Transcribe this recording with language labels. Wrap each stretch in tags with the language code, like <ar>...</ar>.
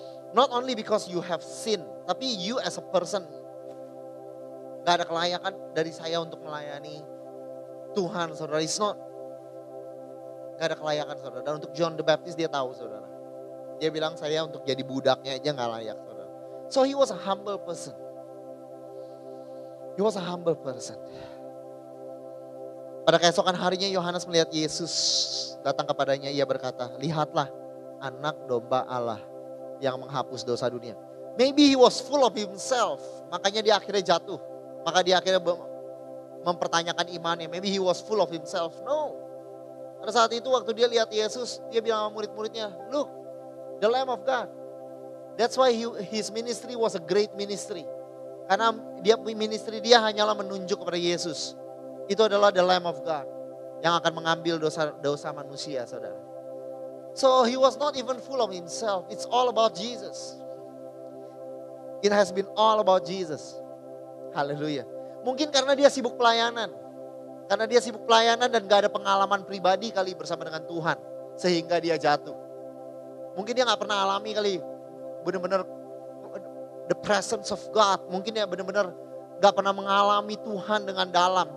<en>Not only because you have sin,</en> <id>tapi</id> <en>you as a person</en> <id>gak ada kelayakan dari saya untuk melayani Tuhan, saudara.</id> <en>It's not.</en> <id>Gak ada kelayakan, saudara. Dan untuk John the Baptist dia tahu, saudara. Dia bilang saya untuk jadi budaknya aja gak layak, saudara.</id> <en>So he was a humble person. He was a humble person.</en> <id>Pada keesokan harinya Yohanes melihat Yesus datang kepadanya. Ia berkata, lihatlah anak domba Allah yang menghapus dosa dunia.</id> <en>Maybe he was full of himself.</en> <id>Makanya dia akhirnya jatuh. Maka dia akhirnya mempertanyakan imannya.</id> <en>Maybe he was full of himself. No.</en> <id>Pada saat itu waktu dia lihat Yesus, dia bilang sama murid-muridnya,</id> <en>look, the Lamb of God. That's why his ministry was a great ministry.</en> <id>Karena ministry dia hanyalah menunjuk kepada Yesus. Itu adalah the Lamb of God yang akan mengambil dosa manusia, saudara.</id> <en>So he was not even full of himself. It's all about Jesus. It has been all about Jesus.</en> <id>Haleluya. Mungkin karena dia sibuk pelayanan. Karena dia sibuk pelayanan dan gak ada pengalaman pribadi kali bersama dengan Tuhan. Sehingga dia jatuh. Mungkin dia gak pernah alami kali. Benar-benar</id> <en>the presence of God.</en> <id>Mungkin dia benar-benar gak pernah mengalami Tuhan dengan dalam.</id>